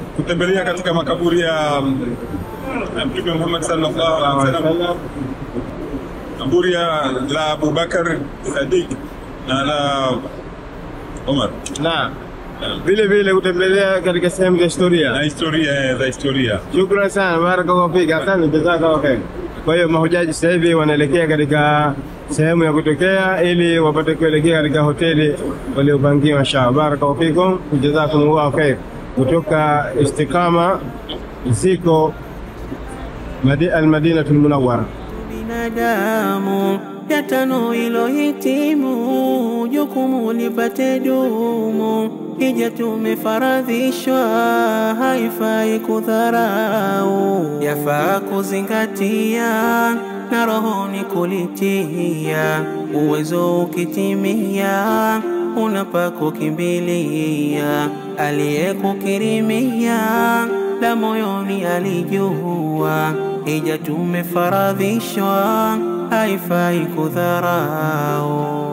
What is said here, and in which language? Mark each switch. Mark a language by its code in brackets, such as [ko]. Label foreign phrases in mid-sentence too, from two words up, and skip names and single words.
[sw] Nategemea kutembelea katika makaburi ya Mtume Muhammad [ar] صلى الله عليه وسلم, [sw] Aburia la Abu Bakar Sadiq na la Omar. Na vile vile kutembelea katika sehemu za historia Na historia. Shukrani sana, [ar] بارك الله فيك, [sw] asante, [ar] جزاك الله خير. [sw] Kwa hiyo mahujaji sasa hivi wanaelekea katika sehemu ya kutokea ili wapate kuelekea katika hoteli waliopangiwa. [ar] إن شاء الله، بارك الله فيكم، جزاكم الله خير. [sw] Kutoka Istiqama ziko Al-Madinatul Munawwara. Binadamu yatano ilohitimu, jukumu lipate dumu, hija tumefaradhishwa, haifai kudharau, yafaa kuzingatia na rohoni kulitia, uwezo ukitimia unapa kukimbilia, aliyekukirimia la moyoni alijua, hija tumefaradhishwa, haifai kudharau.